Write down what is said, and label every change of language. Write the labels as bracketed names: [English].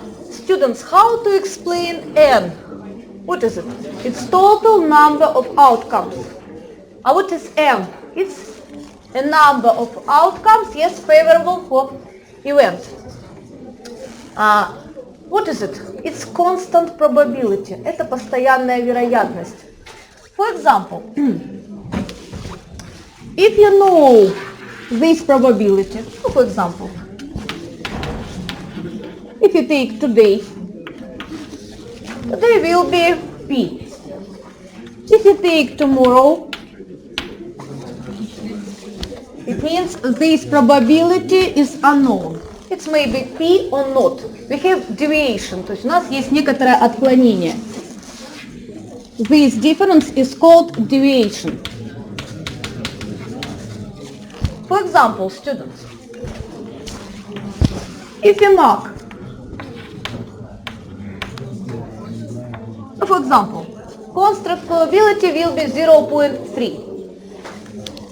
[English] Students, how to explain n? What is it? It's total number of outcomes. What is m? It's a number of outcomes, yes, favorable for event. What is it? It's constant probability. [Russian] Это постоянная вероятность. [English] For example, if you know this probability, for example, if you take today will be p. If you take tomorrow, it means this probability is unknown. It's maybe p or not. We have deviation, [Russian] то есть у нас есть некоторое отклонение. [English] This difference is called deviation. For example, students, if you mark, for example, constant probability will be 0.3.